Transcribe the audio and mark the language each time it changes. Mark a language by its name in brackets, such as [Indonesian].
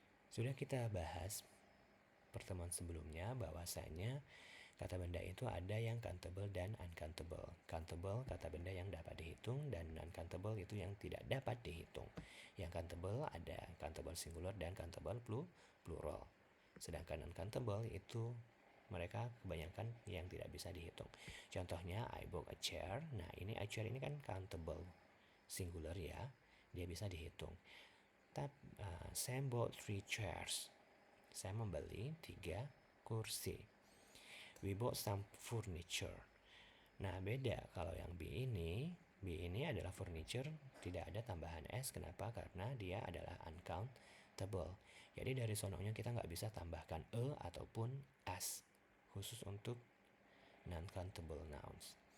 [Indonesian] Sudah kita bahas pertemuan sebelumnya bahwasanya kata benda itu ada yang countable dan uncountable. Countable kata benda yang dapat dihitung dan non-countable itu yang tidak dapat dihitung. Yang countable ada countable singular dan countable plural. Sedangkan uncountable itu mereka kebanyakan yang tidak bisa dihitung. Contohnya [English] I bought a chair. [Indonesian] Nah, ini a chair ini kan countable singular ya. Dia bisa dihitung. [English] Sam bought 3 chairs. [Indonesian] Saya membeli 3 kursi. [English] We bought some furniture. [Indonesian] Nah, beda kalau yang B ini adalah furniture, tidak ada tambahan S. Kenapa? Karena dia adalah uncountable. Jadi dari sononya kita nggak bisa tambahkan E ataupun S khusus untuk non-countable nouns.